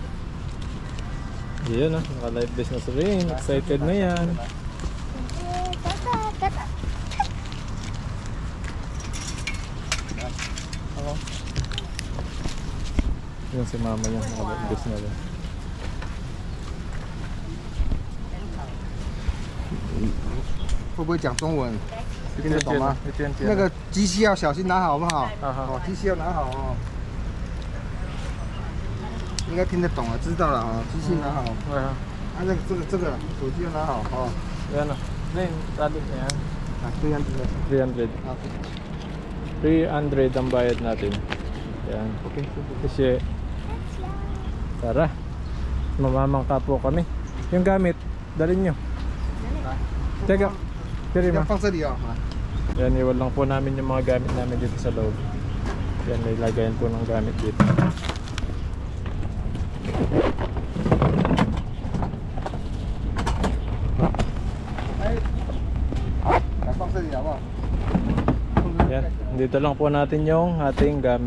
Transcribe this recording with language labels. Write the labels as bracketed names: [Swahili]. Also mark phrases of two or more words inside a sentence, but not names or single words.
[Filipino] Yan, naka-live vest na si Rin. Excited na yan. Yan si mama niya, naka-live vest na rin. [Chinese] 会不会讲中文？听得懂吗？那个机器要小心拿好，好不好？哦，机器要拿好哦。应该听得懂了，知道了啊，机器拿好。啊，这个手机要拿好哦。 [Filipino] Yan o. Rin, tali na yan. [Chinese] 啊，对呀，对呀。 300. 啊 [Filipino] 300 ang bayad natin. Yan. ，OK， Kasi, tara. Mamamangka po kami. Yung gamit, dalhin nyo. Teka, kiri [Chinese] 要 ma. 放这里哦。 [Filipino] Yan, iwan lang po namin yung mga gamit namin dito sa loob. Yan, may lagayan po ng gamit dito. Yan, dito lang po natin yung ating gamit.